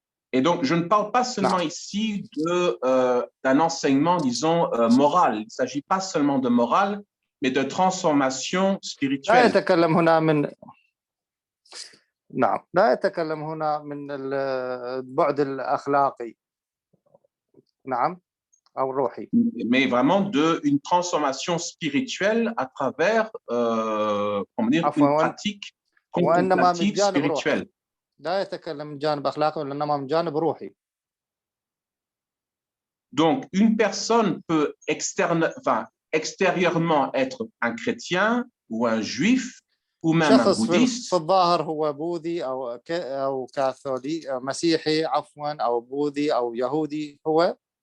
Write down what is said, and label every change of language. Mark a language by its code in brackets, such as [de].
[fr] Et donc, je ne parle pas seulement ici d'un enseignement, disons, moral. Il ne s'agit pas seulement de morale, mais de transformation spirituelle. [ar] لا يتكلم هنا من لا يتكلم هنا من البعد الأخلاقي أو الروحي. [fr] Mais vraiment d'une transformation spirituelle à travers comment dire, une pratique contemplative spirituelle. [ar] لا يتكلم من جانب أخلاقي وإنما من جانب روحي. [fr] Donc, une personne peut extérieurement être un chrétien ou un juif ou même un bouddhiste. [ar] في الظاهر هو بوذي أو كاثولي مسيحي عفوا أو بوذي أو يهودي هو.